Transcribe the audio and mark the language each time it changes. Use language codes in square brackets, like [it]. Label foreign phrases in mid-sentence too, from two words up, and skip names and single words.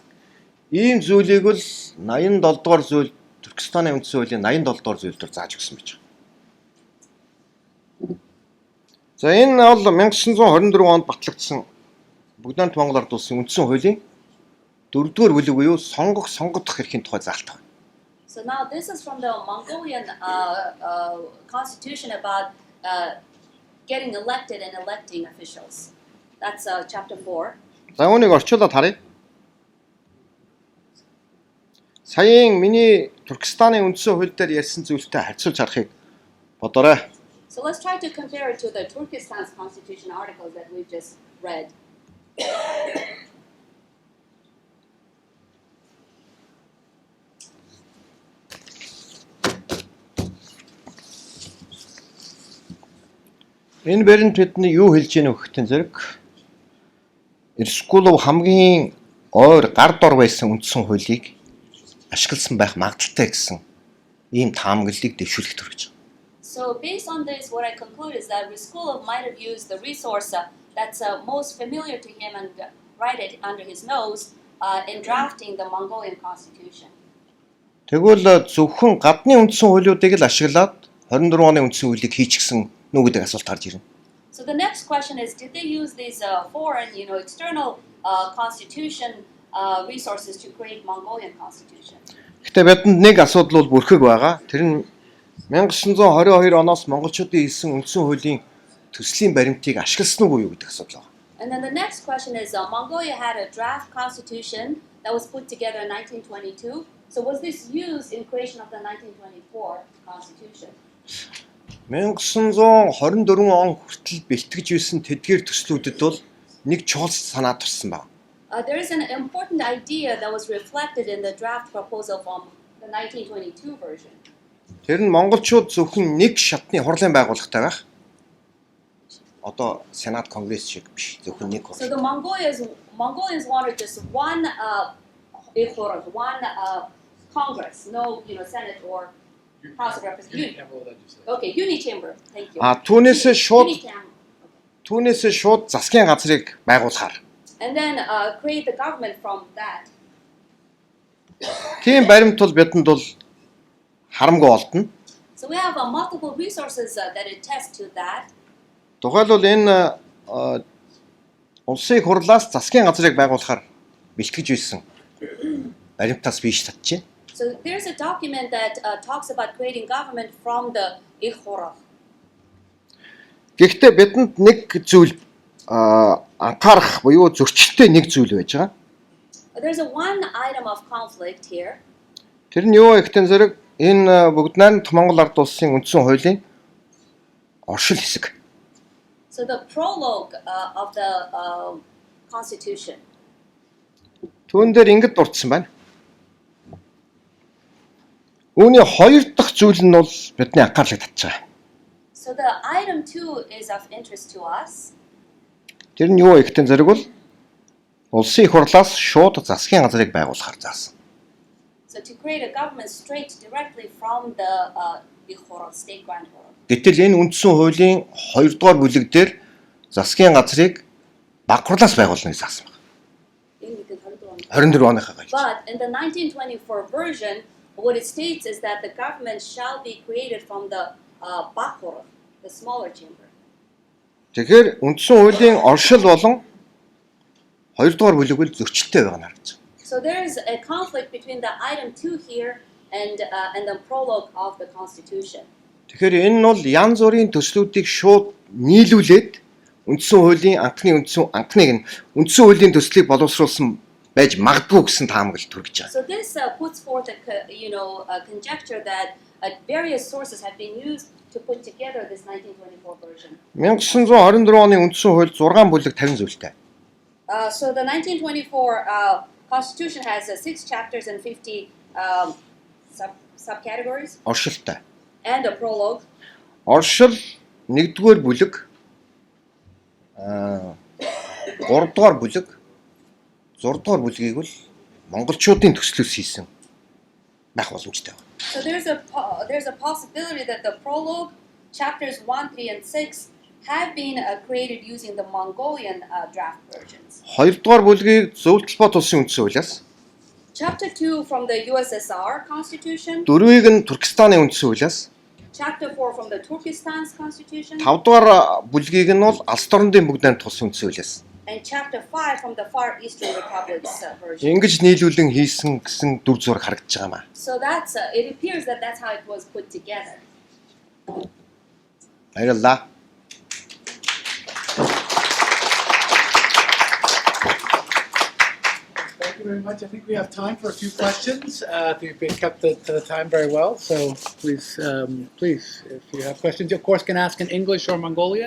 [mn] Ийм зүйлийг бол 87 дугаар зүйл Туркестаны үндсэн хуулийн 87 дугаар зүйлээр зааж өгсөн байж байгаа. За энэ бол 1924 онд батлагдсан Бүгд Монгол Ард улсын үндсэн хуулийн 4-р бүлэг буюу сонгогдох эрхийн тухай заалт байна. [en] So now this is from the Mongolian constitution about getting elected and electing officials. That's chapter 4. [mn] За үүнийг орчуулад харъя. Саяын миний Туркестаны үндсэн хууль дээр ярьсан зүйлтэй харьцуулж харахыг бодоорой. [en] So let's try to compare it to the Turkestan's constitution articles that we've just read. [mn] Энэ баримт бидний юу хэлж ийнө өгөхтэн зэрэг Эрсгүүлов хамгийн ойр гар дор байсан үндсэн хуулийг ашигласан байх магадaltaй гэсэн ийм таамаглалыг дэвшүүлэх төрөж. [en] So based on this, what I conclude is that Riskulov might have used the resource that's most familiar to him and write it under his nose in drafting the Mongolian constitution. [mn] Тэгвэл зөвхөн гадны үндсэн хуулиудыг л ашиглаад 24 оны үндсэн хуулийг хийчихсэн нүү гэдэг асуулт гарч ирнэ. [en] So the next question is, did they use these foreign, external constitution resources to create Mongolian constitution? [mn] Гэхдээ бидэнд нэг асуудал бол бүрхэг байгаа. Тэр нь 1922 оноос монголчуудын хийсэн үндсэн хуулийн төслийн баримтыг ашигласан уу юу гэдэг асуудал байна. [en] And then the next question is, Mongolia had a draft constitution that was put together in 1922. So was this used in creation of the 1924 constitution? [mn] 1924 он хүртэл бэлтгэж байсан тэдгээр төслүүдэд бол нэг чухал санаа турсан байна. [en] There is an important idea that was reflected in the draft proposal from the 1922 version. [mn] Тэр нь монголчууд зөвхөн нэг шатны хурлын байгууллагатай байх. Одоо Сенат, Конгресс шиг биш, зөвхөн нэг хурл. [en] So the Mongolians wanted just one Congress, no, Senate or House of Representatives. Okay, unichamber. Thank you. [mn] Түүнээс шууд засгийн газрыг байгуулахаар. [en] And then create the government from that. [mn] Тийм баримт бол бидэнд бол харамгүй олдно. [en] So we have multiple resources that attest to that. [mn] Тухайлбал энэ улсын хурлаас засгийн газрыг байгуулахаар бэлтгэж байсан баримтаас биш татж байна. [en] So there's a document that talks about creating government from the Ikhorov. [mn] Гэхдээ бидэнд нэг зүйл анхаарах буюу зөрчилтэй нэг зүйл байж байгаа. [en] There's one item of conflict here. [mn] Тэр нь юу гэхтэн зэрэг энэ Бүгд Монгол Ард улсын үндсэн хуулийн оршил хэсэг. [en] So the prologue of the constitution. [mn] Түүн дээр ингэж дурдсан байна. Үүний хоёр дахь зүйл нь бол бидний анхаарлыг татж байгаа. [en] So the item 2 is of interest to us. [mn] Тэр нь юу гэхтэн зэрэг бол улсын их хурлаас шууд засгийн газрыг байгуулахар заасан. [en] So to create a government straight directly from the Ikhorov state grand hall. [mn] Гэтэл энэ үндсэн хуулийн 2 дугаар бүлэг дээр засгийн газрыг баг хурлаас байгуулна гэж заасан байна. 24 оныхаа гэж. [en] But in the 1924 version, what it states is that the government shall be created from the Bakhorov, the smaller chamber. [mn] Тэгэхээр үндсэн хуулийн оршил болон 2 дугаар бүлэг бол зөрчилтэй байгаа нь харагдаж байна. [en] So there is a conflict between the item 2 here and the prologue of the constitution. [mn] Тэгэхээр энэ нь бол янз бүрийн төслүүдийг шууд нийлүүлээд үндсэн хуулийн анхны үндсэн хуулийн төслийг боловсруулсан байж магадгүй гэсэн таамаглалт хүргэж байгаа. [en] So this puts forth a conjecture that various sources have been used to put together this 1924 version. [mn] 1924 оны үндсэн хууль 6 бүлэг 50 зүйлтэй. [en] So the 1924 Constitution has 6 chapters and 50 subcategories [mn] Оршилтай. [en] and a prologue. [mn] Оршил 1-р бүлэг 3-р бүлэг 6-р бүлгийг бол монголчуудын төслөөс хийсэн байх боломжтой байна. [en] So there's a possibility that the prologue, chapters 1, 3, and 6 have been created using the Mongolian draft versions. [mn] 2-р бүлгийг Зөвлөлт улсын үндсэн хуулиас, [en] Chapter 2 from the USSR Constitution, [mn] 4-ийг нь Туркестаны үндсэн хуулиас, [en] Chapter 4 from the Turkestan's Constitution, [mn] 5-р бүлгийг нь бол Алс орнын бүгд найрамд улсын үндсэн хуулиас. [en] and Chapter 5 from the Far Eastern Republic's version. [mn] Ингэж нийлүүлэн хийсэн гэсэн дүр зураг харагдаж байгаа маа. [en] So it appears that that's how it was put together. [mn] Баярлалаа. [en] Thank you very much. I think we have time for a few questions. You've kept the time very well, so please, if you have questions, you of course can ask in English or Mongolian.